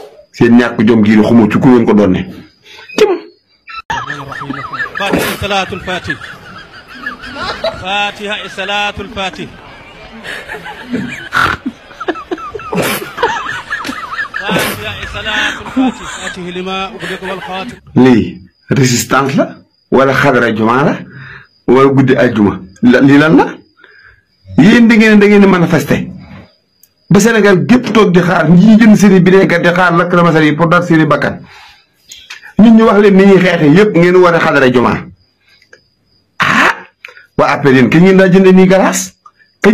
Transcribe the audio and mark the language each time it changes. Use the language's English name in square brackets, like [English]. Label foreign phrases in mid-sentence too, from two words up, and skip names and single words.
[Wolof] seen ñàkk jom gii xamoo ci ku leen ko doon ne [Arabic] فاتحة صلاة الفاتح فاتحة صلاة الفاتح فاتحة صلاة الفاتح فاتح لما أغلق والخاتم [Wolof] lii résistance la wala xadara juma la wala guddi aljuma lii lan la yéen da ngeen manifester ba Sénégal gépp toog di xaar ñi jënd seen i bineekat di xaar lakk la masal yi pour dar seen i bakkan nit ñu wax leen ni ñuy xeexe yëpp ngeen war a xadara juma ah waa après yéen kañ ngeen daa jënd nii galaas kañ